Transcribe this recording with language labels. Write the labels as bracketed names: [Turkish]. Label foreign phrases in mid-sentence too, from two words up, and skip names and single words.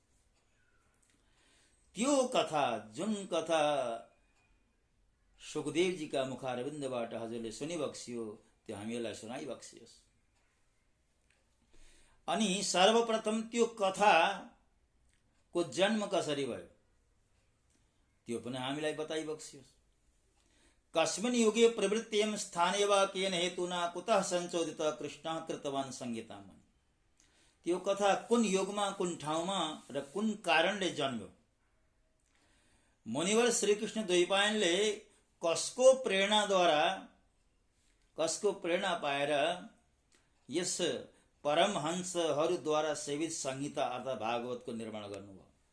[Nepali] त्यो कथा, जुन कथा सुखदेवजीका मुखारविन्दबाट हजुरले सुनिबक्सियो त्यो हामीलाई सुनाइबक्सियोस्। अनि सर्वप्रथम त्यो कथाको जन्म कसरी भयो त्यो पनि हामीलाई बताइबक्सियोस्। [Sanskrit] कस्मिन् युगे प्रवृत्तियं स्थाने वा केन हेतुना कुतः संचोदित कृष्णः कृतवान् संहिताम्। [Nepali] त्यो कथा कुन युगमा, कुन ठाउँमा र कुन कारणले जन्म्यो, मुनिवर श्रीकृष्ण द्वैपायनले कसको प्रेरणा पाएर यस परमहंसहरूद्वारा सेवित संहिता अर्थात भागवतको निर्माण गर्नुभयो।